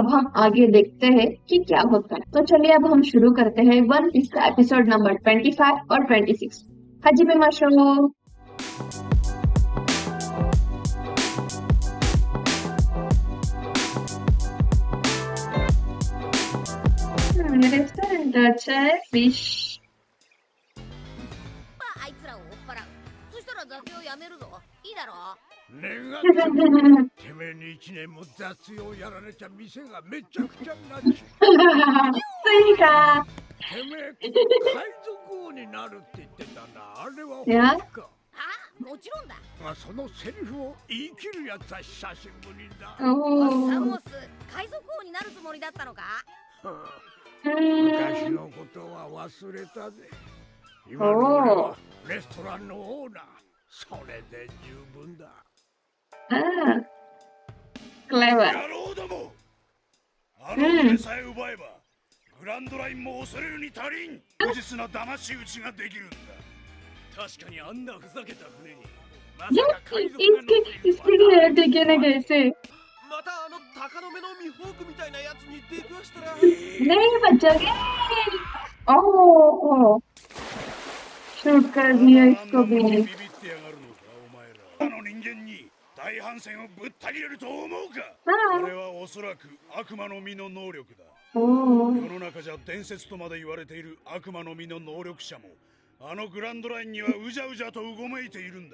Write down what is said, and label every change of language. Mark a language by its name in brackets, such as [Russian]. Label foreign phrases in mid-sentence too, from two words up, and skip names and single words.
[Hindi] अब हम आगे देखते हैं कि क्या होता है। तो चलिए अब हम शुरू करते हैं वन पीस का [English] episode number [Hindi] 25 और 26। [Japanese] 始めましょう. [Hindi] रेस्टोरेंट अच्छा है फिश। [Japanese] あいつらを追っ払う。そしたら雑用やめるぞ。いいだろ願ってもね、てめえに一年も雑用やられちゃ店がめちゃくちゃになっちゃう。 [Hindi] सही कहा। [Japanese] てめえ海賊王になるって言ってたな。あれは本当か。あ、もちろんだ。まあそのセリフを言い切るやつは久しぶりだ。サモ [Hindi] ओह। [Japanese] ス、海賊王になるつもりだったのか昔のことは忘れたぜ。今の俺はレストランのオーナー。それで十分だ。 [English] Ah, clever。 [Japanese] 野郎ども、あの船さえ奪えば、グランドラインも恐れるに足りん。無実な騙し討ちができるんだ。確かにあんなふざけた船に、まさ [Hindi] ये [Japanese] か海賊が乗っている [Hindi] इसकी भी हेयर देखे ना कैसे। [Japanese] またあの鷹の目のミホークみたいなやつに出くわしたら [Hindi] नहीं बचोगे। ओह, शूट कर दिया [Japanese] あん [Hindi] इसको [Japanese] なものに [Hindi] भी। [Japanese] ビビってやがるのか、お前ら。あの人間に大反戦をぶった切れると思うか。あれはおそらく悪魔の実の能力だ。 [Hindi] ओह। [Japanese] 世の中じゃ伝説とまで言われている悪魔の実の能力者もあのグランドラインにはうじゃうじゃとうごめいているんだ。